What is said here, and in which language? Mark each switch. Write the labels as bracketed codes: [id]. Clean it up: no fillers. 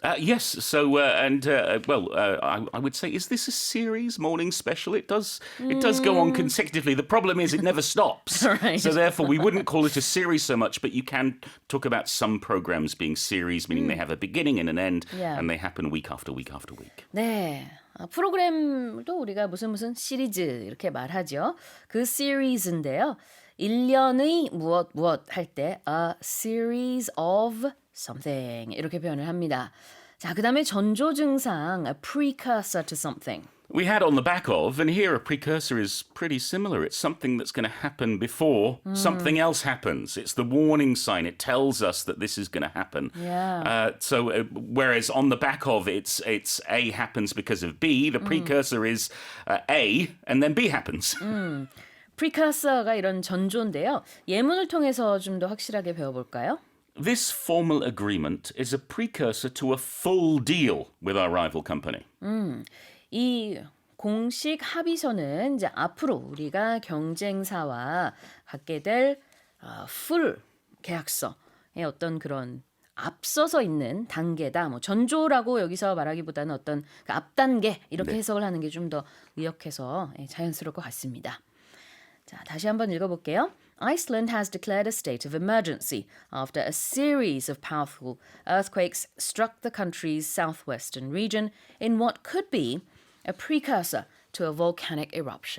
[en] Yes, so I would say, is this a series morning special? It does go on consecutively. The problem is it never stops. Right. So therefore, we wouldn't call it a series so much, but you can talk about some programs being series, meaning they have a beginning and an end, and they happen week after week after week. [ko] 네. 프로그램도 우리가 무슨 시리즈 이렇게 말하죠. 그 시리즈인데요. 1년의 무엇 할 때 [en] a series of something [ko] 이렇게 표현을 합니다. 자, 그다음에 전조 증상, [en] a precursor to something. We had on the back of, and here a precursor is pretty similar. It's something that's going to happen before something else happens. It's the warning sign. It tells us that this is going to happen. Yeah. Whereas on the back of, it's A happens because of B. The precursor is A, and then B happens. [ko] Precursor가 이런 전조인데요. 예문을 통해서 좀 더 확실하게 배워볼까요? [en] This formal agreement is a precursor to a full deal with our rival company. [ko] 이 공식 합의서는 이제 앞으로 우리가 경쟁사와 갖게 될 full 계약서의 어떤 그런 앞서서 있는 단계다. 전조라고 여기서 말하기보다는 어떤 그 앞단계 이렇게 해석을 하는 게 좀 더 의역해서 자연스러울 것 같습니다. 자, 다시 한번 읽어볼게요. [en] Iceland has declared a state of emergency after a series of powerful earthquakes struck the country's southwestern region in what could be a precursor to a volcanic eruption.